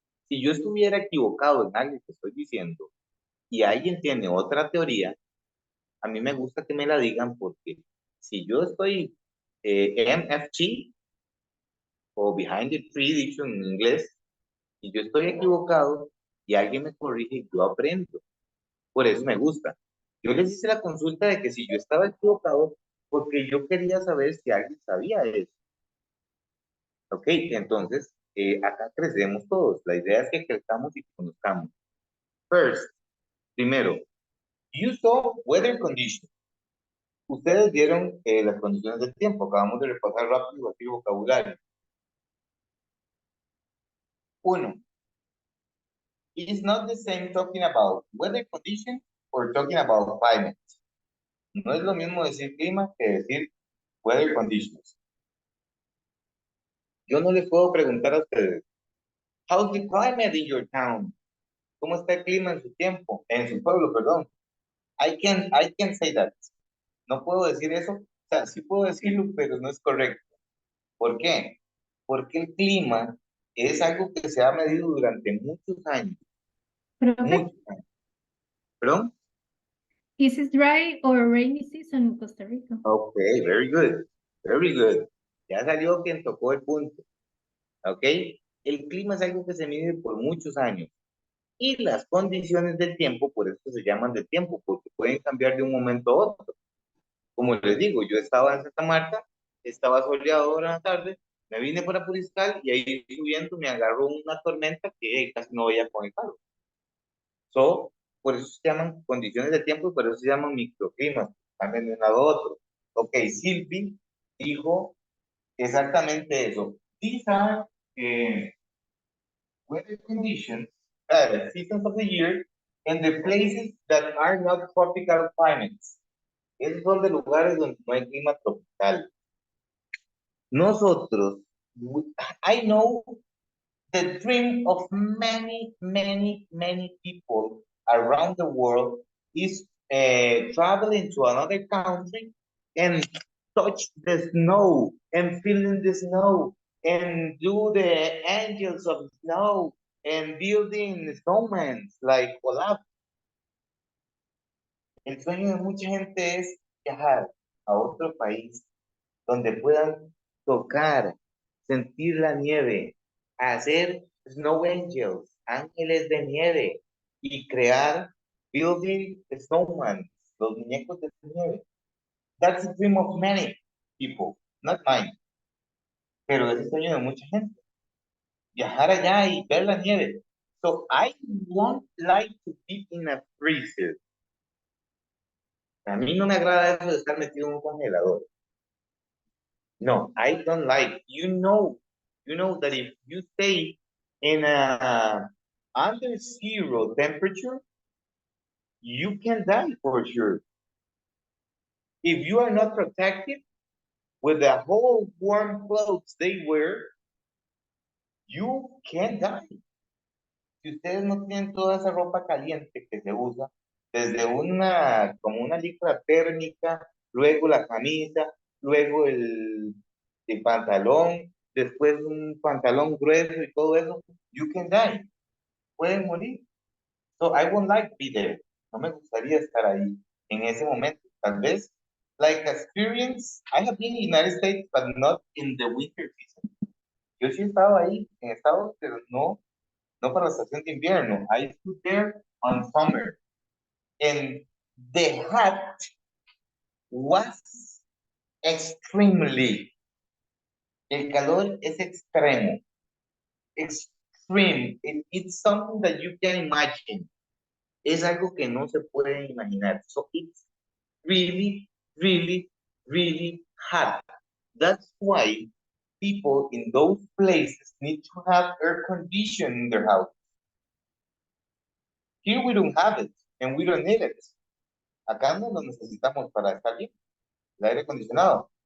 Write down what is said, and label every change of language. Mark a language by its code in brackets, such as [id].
[es] Si yo estuviera equivocado en algo que estoy diciendo y alguien tiene otra teoría, a mí me gusta que me la digan porque si yo estoy MFG o [en] behind the tree, [es] dicho en inglés, y yo estoy equivocado y alguien me corrige, yo aprendo. Por eso me gusta. Yo les hice la consulta de que si yo estaba equivocado, porque yo quería saber si alguien sabía eso. Ok, entonces acá crecemos todos. La idea es que crezcamos y conozcamos. [en] First, [es] primero, [en] you saw weather conditions. [es] Ustedes vieron las condiciones del tiempo. Acabamos de repasar rápido aquí el vocabulario. [en] Uno, it's not the same talking about weather conditions or talking about climate. [es] No es lo mismo decir clima que decir weather conditions. Yo no les puedo preguntar a ustedes, [en] how's the climate in your town? [es] ¿Cómo está el clima en su tiempo? En su pueblo, perdón. [en] I can say that. [es] No puedo decir eso. O sea, sí puedo decirlo, pero no es correcto. ¿Por qué? Porque el clima es algo que se ha medido durante muchos años. Profe, Muchos años. ¿Perdón? [en] is it dry or rainy season in Costa Rica? Ok, very good. Very good. [es] Ya salió quien tocó el punto. ¿Ok? El clima es algo que se mide por muchos años. Y las condiciones del tiempo, por eso se llaman de tiempo, porque pueden cambiar de un momento a otro. Como les digo, yo estaba en Santa Marta, estaba soleado ahora en la tarde, me vine para Puriscal y ahí subiendo me agarró una tormenta que casi no veía con el carro. So, por eso se llaman condiciones de tiempo y por eso se llaman microclimas, cambian de un lado a otro. Ok, Silvi dijo exactamente eso. [en] These are weather conditions, seasons of the year, and the places that are not tropical climates. [es] Esos son de lugares donde no hay clima tropical. [en] Nosotros, I know the dream of many, many, many people around the world is traveling to another country and touch the snow and feeling the snow and do the angels of snow and building snowmen like Olaf. [es] El sueño de mucha gente es viajar a otro país donde puedan tocar, sentir la nieve, hacer snow angels, ángeles de nieve y crear [en] building snowman, [es] los muñecos de nieve. [en] That's the dream of many people, not mine. [es] Pero es el sueño de mucha gente. Viajar allá y ver la nieve. [en] So I won't like to be in a freezer. [es] A mí no me agrada eso de estar metido en un congelador. [en] No, I don't like. You know that if you stay in a under zero temperature, you can die for sure. If you are not protected with the whole warm clothes they wear, you can die. [es] Si ustedes no tienen toda esa ropa caliente que se usa, desde como una licra térmica, luego la camisa, luego el pantalón, después un pantalón grueso y todo eso, [en] you can die. [es] Pueden morir. [en] So I won't like to be there. [es] No me gustaría estar ahí en ese momento. Tal vez, [en] like experience, I have been in the United States, but not in the winter season. [es] Yo sí he estado ahí en Estados, pero no para la estación de invierno. [en] I stood there on summer. And the hat was extremely. [es] El calor es extremo. Extreme. [en] It's something that you can imagine. [es] Es algo que no se puede imaginar. [en] So it's really, really, really hot. That's why people in those places need to have air conditioning in their house. Here we don't have it, and we don't need it. [es] Acá no lo necesitamos para estar bien, el aire acondicionado.